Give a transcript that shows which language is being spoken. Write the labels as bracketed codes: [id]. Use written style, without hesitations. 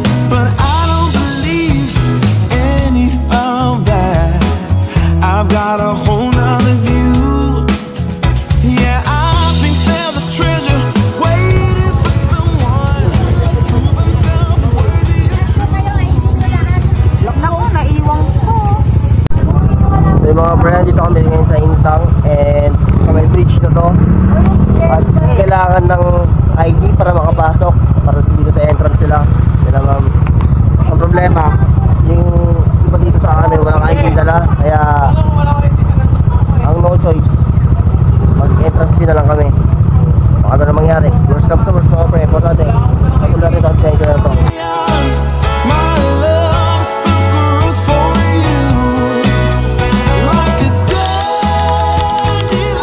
[en] But I don't believe any of that. I've got a whole nother view. Yeah, I think there's a treasure waiting for someone to prove himself worthy. [tl] Naku, naiwang ko. So yung mga friend, dito kami ngayon sa Intang and sa may bridge na to. At kailangan ng ID para makapasok, para dito sa entrance sila. Kaya ma'am, ang problema, yung iba dito sa amin, walang ID dala. Kaya ang no choice, mag-entrance fee na lang kami. Baka ano na mangyari. [en] Worst comes to worst, [tl] mga friend, po natin. Patuloy natin ang thank you na to. [en] My love still grows for you, like a dandelion.